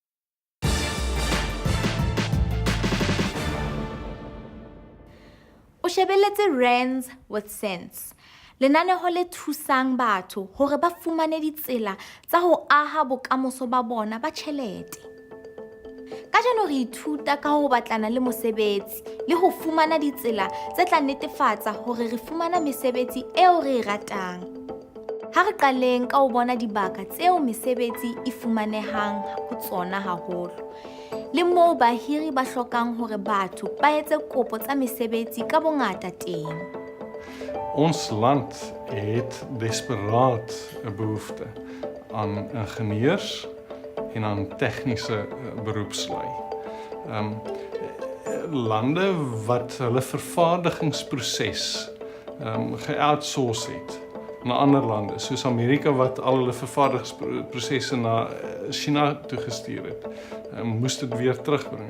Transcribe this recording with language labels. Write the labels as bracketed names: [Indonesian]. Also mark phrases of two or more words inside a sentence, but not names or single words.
[Southern Sotho] O shebeletse Rands with sense. Lenaneho le thusang batho hore ba fumane ditsela tsa ho aha bokamoso ba bona ba tjhelete. Kajeno re ithuta ka ho batlana le mosebetsi le ho fumana ditsela tse tla netefatsa hore re fumana mesebetsi eo re e ratang. Ha re qaleng ka ho bona dibaka tseo mesebetsi e fumanehang ho tsona haholo. Le moo bahiri ba hlokang hore batho ba etse kopo tsa mesebetsi ka bongata teng. [Afrikaans] Ons land het desperaat 'n behoefte aan ingenieurs en aan tegniese beroepslui. Lande wat hulle vervaardigingsproses geoutsource het na ander lande, soos Amerika wat al hulle vervaardigingsprosesse na China toegestuur het, moes dit weer terugbring.